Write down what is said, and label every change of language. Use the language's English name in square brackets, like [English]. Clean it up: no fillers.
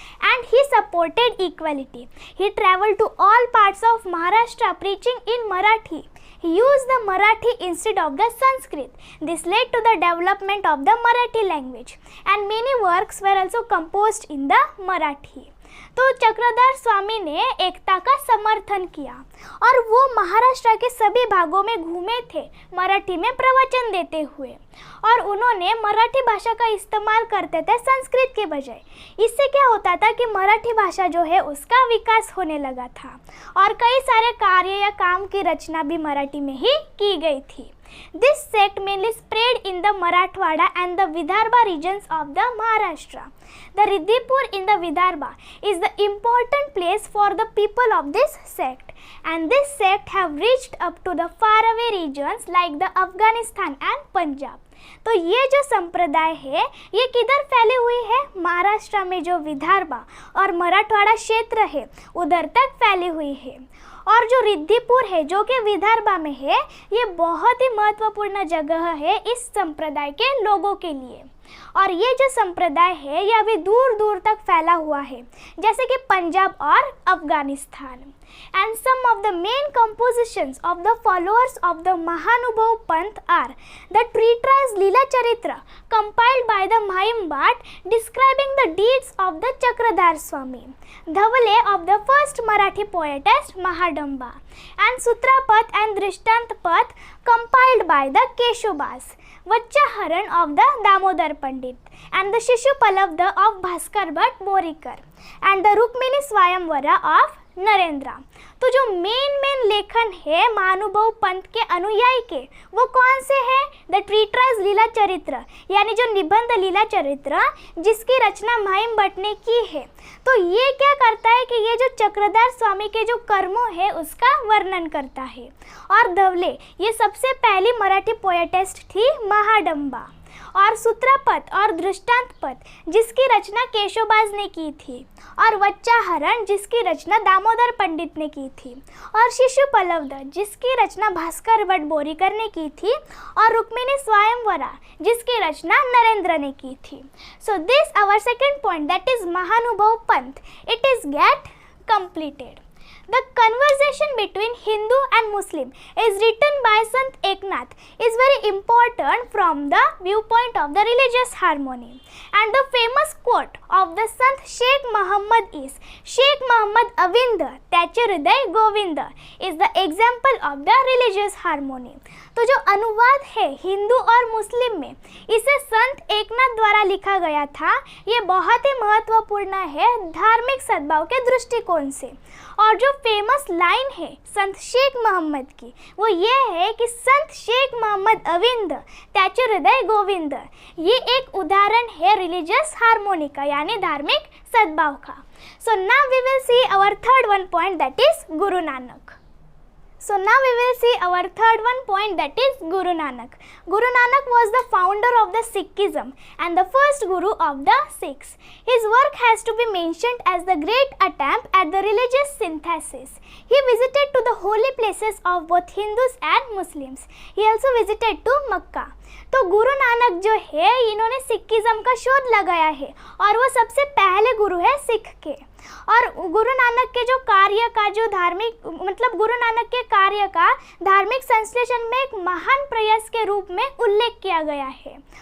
[English] And he supported equality. He traveled to all parts of Maharashtra preaching in Marathi. He used the Marathi instead of the Sanskrit. This led to the development of the Marathi language, and many works were also composed in the Marathi. [Hindi] तो चक्रधर स्वामी ने एकता का समर्थन किया और वो महाराष्ट्र के सभी भागों में घूमे थे मराठी में प्रवचन देते हुए, और उन्होंने मराठी भाषा का इस्तेमाल करते थे संस्कृत के बजाय। इससे क्या होता था कि मराठी भाषा जो है उसका विकास होने लगा था, और कई सारे कार्य या काम की रचना भी मराठी में ही की गई थी। [English] This sect mainly spread in the Marathwada and the Vidarbha regions of the Maharashtra. The Riddhipur in the Vidarbha is the important place for the people of this sect, and this sect have reached up to the faraway regions like the Afghanistan and Punjab. [Hindi] तो ये जो संप्रदाय है ये किधर फैली हुई है? महाराष्ट्र में जो विदर्भा और मराठवाड़ा क्षेत्र है उधर तक फैली हुई है। और जो रिद्धिपुर है जो कि विदर्भा में है ये बहुत ही महत्वपूर्ण जगह है इस संप्रदाय के लोगों के लिए। और ये जो संप्रदाय है ये अभी दूर दूर तक फैला हुआ है जैसे कि पंजाब और Afghanistan. [English] And some of the main compositions of the followers of the Mahanubhav Panth are the treatise Leela Charitra compiled by the Mahim Bhatt describing the deeds of the Chakradhar Swami, Dhavale of the first Marathi poetess Mahadamba, and Sutrapath and Drishtantpath compiled by the Keshavbas, Vachaharan of the Damodar Pandit, and the Shishupalabdha of Bhaskar Bhatt Borikar, and the Rukmini Swayamvara of Narendra. [Hindi] तो जो main लेखन है महानुभव पंथ के अनुयायी के वो कौन से हैं? [English] the treatise [Hindi] लीला चरित्र यानी जो निबंध लीला चरित्र जिसकी रचना महिम भट्ट ने की है। तो ये क्या करता है कि ये जो चक्रधार स्वामी के जो कर्मों है उसका वर्णन करता है। और धवले ये सबसे पहली मराठी पोएटेस्ट थी महाडंबा। और सूत्रपथ और दृष्टांतपथ जिसकी रचना केशवबाज ने की थी, और वच्चाहरण जिसकी रचना दामोदर पंडित ने की थी, और शिशुपलब्ध जिसकी रचना भास्कर भट्ट बोरीकर ने की थी, और रुक्मिणी स्वयंवरा जिसकी रचना नरेंद्र ने की थी। [English] So this our second point that is Mahanubhav Panth, it is get completed. The conversation between Hindu and Muslim is written by Sant Eknath is very important from the viewpoint of the religious harmony. And the famous quote of the Sant Sheikh Muhammad is, Sheikh Muhammad Avind [Marathi] त्याचे हृदय Govind [English] is the example of the religious harmony. [Hindi] तो जो अनुवाद है हिंदू और मुस्लिम में इसे संत एकनाथ द्वारा लिखा गया था, ये बहुत ही महत्वपूर्ण है धार्मिक सद्भाव के दृष्टिकोण से। और जो फेमस लाइन है संत शेख मोहम्मद की वो ये है कि संत शेख मोहम्मद अविंद [Marathi] त्याचे हृदय गोविंद, [Hindi] ये एक उदाहरण है रिलीजियस हार्मोनी का यानी धार्मिक सद्भाव का। [English] So now we will see our third one point that is Guru Nanak. So now we will see our third one point that is Guru Nanak. Guru Nanak was the founder of the Sikhism and the first Guru of the Sikhs. His work has to be mentioned as the great attempt at the religious synthesis. He visited to the holy places of both Hindus and Muslims. He also visited to Makkah. [Hindi] तो गुरु नानक जो है इन्होंने Sikhism का शोध लगाया है और वो सबसे पहले गुरु है सिख के। और गुरु नानक के जो कार्य का जो धार्मिक मतलब गुरु नानक के कार्य का धार्मिक संश्लेषण में एक महान प्रयास के रूप में उल्लेख किया गया है।